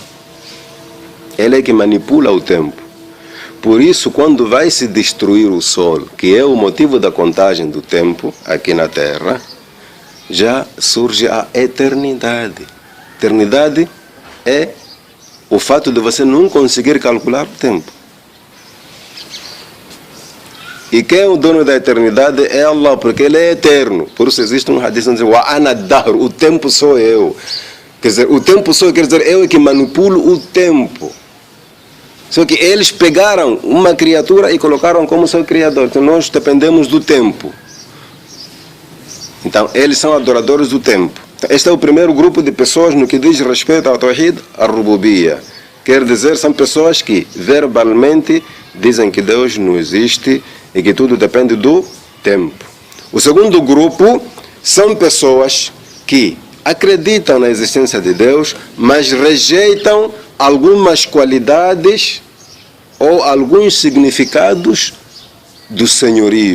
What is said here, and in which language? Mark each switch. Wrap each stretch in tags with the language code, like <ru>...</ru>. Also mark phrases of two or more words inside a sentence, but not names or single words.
<pt>Ele é que manipula o tempo. Por isso, quando vai se destruir o sol, que é o motivo da contagem do tempo aqui na Terra, já surge a eternidade. Eternidade é o fato de você não conseguir calcular o tempo. E quem é o dono da eternidade é Allah, porque Ele é eterno. Por isso existe um hadith dizendo:</pt> <ar>"Wa ana dahr",</ar> <pt>o tempo sou eu. Quer dizer, o tempo sou eu, quer dizer, eu é que manipulo o tempo. Só que eles pegaram uma criatura e colocaram como seu criador. Então nós dependemos do tempo. Então eles são adoradores do tempo. Este é o primeiro grupo de pessoas no que diz respeito ao</pt> <ar>Tawhid al-Rububiyya.</ar> <pt>Quer dizer, são pessoas que verbalmente dizem que Deus não existe e que tudo depende do tempo. O segundo grupo são pessoas que acreditam na existência de Deus, mas rejeitam algumas qualidades ou alguns significados do senhorio.</pt>